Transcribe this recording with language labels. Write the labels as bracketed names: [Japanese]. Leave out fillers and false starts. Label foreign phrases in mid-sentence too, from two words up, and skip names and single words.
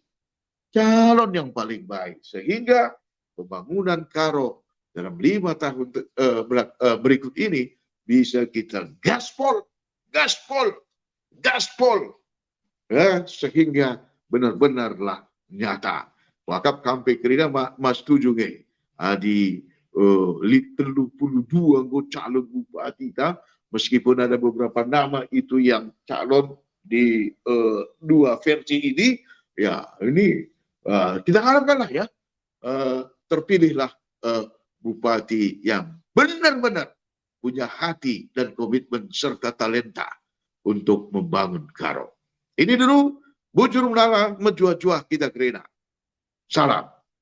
[Indonesian] Calon yang paling baik. Sehingga pembangunan Karo dalam 5 tahun berikut ini bisa kita gaspol. Ya, sehingga benar-benarlah nyata. [Batak Karo] Wakap kampe kerina mas tujuh [Indonesian] di 32 calon bupati ta, meskipun ada beberapa nama itu yang calon di dua versi ini, ya ini kita harapkanlah ya terpilihlah bupati yang benar-benar punya hati dan komitmen serta talenta untuk membangun Karo. Ini dulu [Batak Karo] bujur menala menjuah-juah kita kerina. Salam.